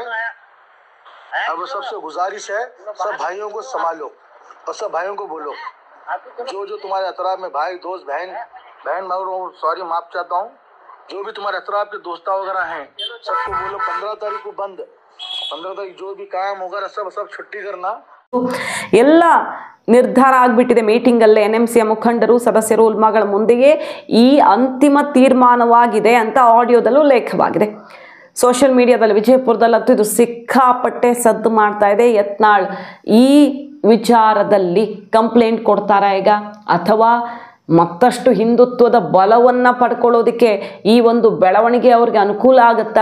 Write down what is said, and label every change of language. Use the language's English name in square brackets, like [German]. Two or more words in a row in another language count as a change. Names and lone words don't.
[Urdu] اب سب سے گزارش ہے، سب بھائیوں کو سنبھالو اور سب بھائیوں کو بولو، جو تمہارے اطراف میں بھائی، دوست، بہن بھائی، سوری معاف چاہتا ہوں، جو بھی تمہارے اطراف کے دوست وغیرہ ہیں، سب کو بولو 15 تاریخ کو بند. 15 تاریخ جو بھی کام ہوگا سب چھٹی کرنا. [Kannada] ಎಲ್ಲ ನಿರ್ಧಾರ ಆಗಿಬಿಟ್ಟಿದೆ. ಮೀಟಿಂಗಲ್ಲೇ NMCಯ ಮುಖಂಡರು ಸದಸ್ಯರು ಉಲ್ಮಾಗಳ ಮುಂದೆಯೇ ಈ ಅಂತಿಮ ತೀರ್ಮಾನವಾಗಿದೆ ಅಂತ ಆಡಿಯೋದಲ್ಲೂ ಉಲ್ಲೇಖವಾಗಿದೆ. [English] social mediaದಲ್ಲಿ [Kannada] ವಿಜಯಪುರದಲ್ಲಂತೂ ಇದು ಸಿಕ್ಕಾಪಟ್ಟೆ ಸದ್ದು ಮಾಡ್ತಾ ಇದೆ. ಯತ್ನಾಳ್ ಈ ವಿಚಾರದಲ್ಲಿ ಕಂಪ್ಲೇಂಟ್ ಕೊಡ್ತಾರಾ ಈಗ, ಅಥವಾ ಮತ್ತಷ್ಟು ಹಿಂದುತ್ವದ ಬಲವನ್ನು ಪಡ್ಕೊಳ್ಳೋದಕ್ಕೆ ಈ ಒಂದು ಬೆಳವಣಿಗೆ ಅವ್ರಿಗೆ ಅನುಕೂಲ ಆಗುತ್ತಾ?